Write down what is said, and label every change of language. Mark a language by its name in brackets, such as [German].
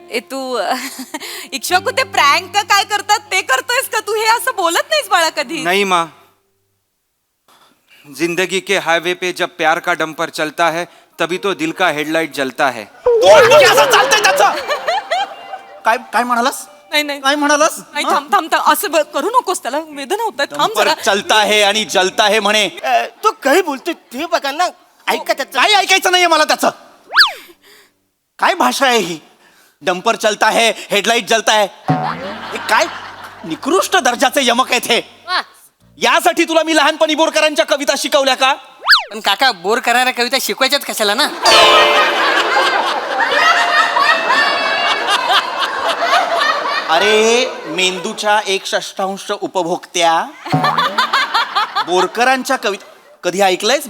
[Marathi] तू इक्ष्वाकू ते प्रँक काय करतात ते करतोयस का तू? हे असं बोलत नाहीस बाळा कधी. [Hindi] नहीं माँ, जिंदगी के हाईवे पे जब प्यार का डंपर चलता है तभी तो दिल का हेडलाइट जलता है. [Marathi] असं चालतंय त्याचं. काय म्हणालास? नाही काय म्हणालास? नाही, थांब असं करू नकोस. त्याला वेदना होत आहेत. थांब जरा. [Hindi] चलता है [Marathi] आणि [Hindi] जलता है [Marathi] म्हणे. तो काही बोलतोय ते बघा ना. ऐका त्याचं. काय ऐकायचं नाहीये मला त्याचं. काय भाषा आहे ही? [Hindi] डंपर चलता है, हेडलाइट जलता है. [Marathi] हे काय निकृष्ट दर्जाचे यमक आहेत हे. यासाठी तुला मी लहानपणी बोरकरांच्या कविता शिकवल्या का? पण काका, बोर करणाऱ्या कविता शिकवायच्याच कशाला ना? अरे मेंदूच्या 1/6 उपभोक्त्या बोरकरांच्या कविता कधी ऐकलंयस?